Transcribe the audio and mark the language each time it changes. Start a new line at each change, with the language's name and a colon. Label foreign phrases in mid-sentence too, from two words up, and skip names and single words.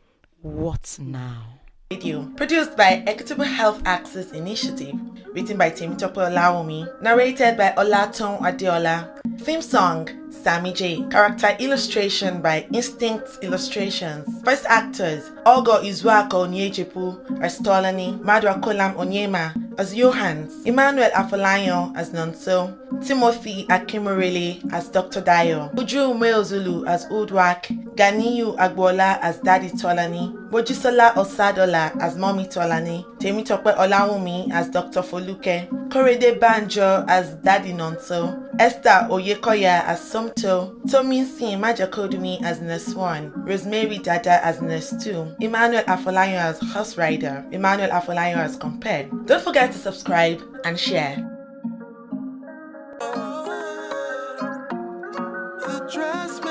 English: What now? Radio, produced by Equitable Health Access Initiative, written by Temitope Olaomi, narrated by Olaton Adeola. Theme song, Sammy J. Character illustration by Instinct Illustrations. Voice actors, Olgo Izuako Onyejepu as Tolani, Madwa Kolam Onyema as Johannes, Emmanuel Afolayan as Nonso, Timothy Akimorele as Dr. Dayo, Uju Umeozulu as Udwak, Ganiyu Agbola as Daddy Tolani, Mojisola Osadola as Mommy Tolani, Temitope Olawumi as Dr. Foluke, Korede Banjo as Daddy Nonso, Esther Oyekoya as Somto, Tominsin Majakodumi as Nurse 1, Rosemary Dada as Nurse 2, Emmanuel Afolayan as Horse Rider, Emmanuel Afolayan as Compared. Don't forget to subscribe and share. The